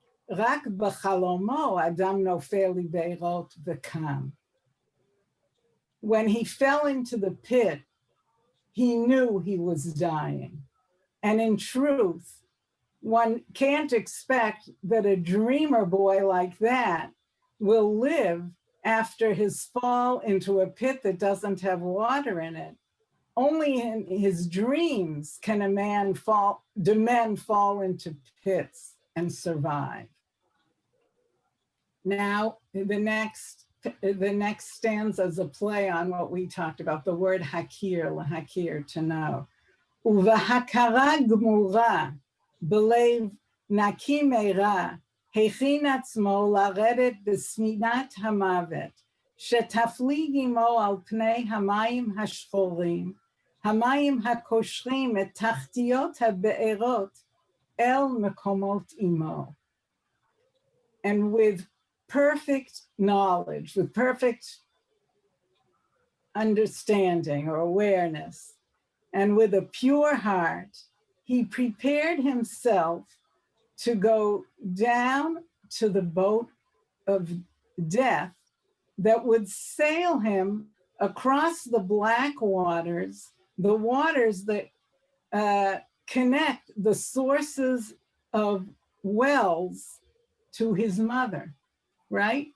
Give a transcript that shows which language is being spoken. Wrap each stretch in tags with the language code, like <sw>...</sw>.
<he>רק בחלומו אדם נופל לבארות וקם.</he> <en>When he fell into the pit, he knew he was dying. And in truth, one can't expect that a dreamer boy like that will live after his fall into a pit that doesn't have water in it. Only in his dreams can men fall into pits and survive. Now, the next the next stanza is a play on what we talked about, the word hakir, lahakir, to know.</en> <he>Uvahakara gmura, belev naki meira, הכין עצמו לרדת בספינת המוות, שתפליג עמו על פני המים השחורים, המים הקושרים את תחתיות הבארות אל מקומות עמו.</he> <en>And with perfect knowledge, with perfect understanding or awareness, and with a pure heart, he prepared himself to go down to the boat of death that would sail him across the black waters, the waters that connect the sources of wells to his mother, right?</en>